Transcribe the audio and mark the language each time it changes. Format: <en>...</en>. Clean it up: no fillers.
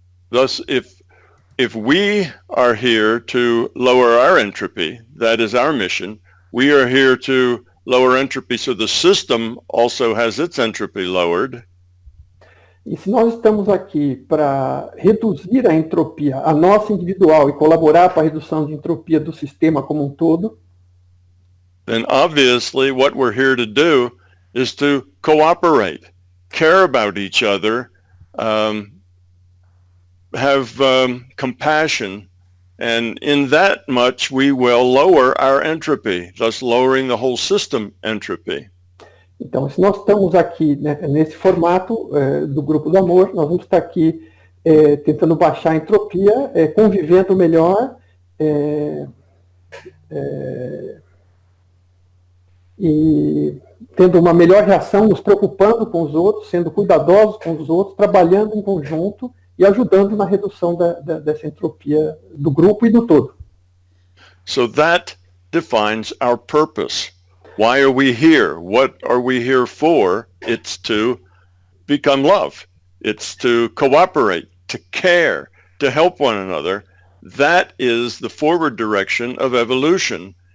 <en>Thus, if we are here to lower our entropy, that is our mission, we are here to lower entropy so the system also has its entropy lowered.</en> <pt>E se nós estamos aqui para reduzir a entropia, a nossa individual, e colaborar para a redução de entropia do sistema como um todo,</pt> <en>then obviously what we're here to do is to cooperate, care about each other, have compassion, and in that much we will lower our entropy, thus lowering the whole system entropy.</en> <pt>Então, se nós estamos aqui, né, nesse formato do grupo do amor, nós vamos estar aqui tentando baixar a entropia, convivendo melhor, e tendo uma melhor reação, nos preocupando com os outros, sendo cuidadosos com os outros, trabalhando em conjunto e ajudando na redução dessa entropia do grupo e do todo.</pt> <en>So that defines our purpose. Why are we here? What are we here for? It's to become love. It's to cooperate, to care, to help one another. That is the forward direction of evolution.</en>